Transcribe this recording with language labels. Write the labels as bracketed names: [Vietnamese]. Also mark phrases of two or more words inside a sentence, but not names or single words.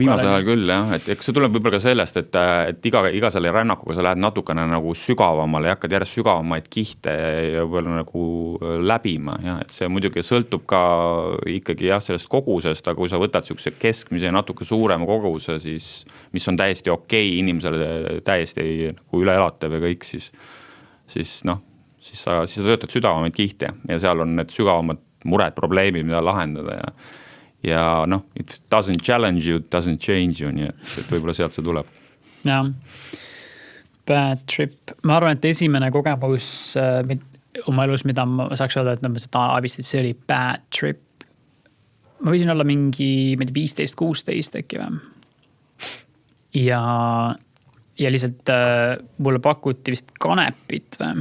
[Estonian] viimasel ajal küll, jah, et eks see tuleb võib-olla ka sellest, et iga selle rännakuga sa lähed natukene nagu sügavamale ja hakkad järjest sügavamaid kihte ja võib-olla nagu läbima, jah, et see muidugi sõltub ka ikkagi jah, sellest kogusest, aga kui sa võtad sihukese keskmise ja natuke suurema koguse, siis mis on täiesti okei, inimesele täiesti nagu üleelatav ja kõik, siis sa töötad sügavamaid kihte ja seal on need sügavamad mured, probleemid, mida lahendada ja [English] it doesn't challenge you, doesn't change you, [Estonian] nii et võib-olla sealt see tuleb. [English] Jah, bad trip. [Estonian] Ma arvan, et esimene kogemus oma elus, mida ma saaks öelda, et ma seda avistit, see oli [English] bad trip. [Estonian] Ma võisin olla mingi 15-16 äkki või. Ja lihtsalt mulle pakuti vist kanepit või.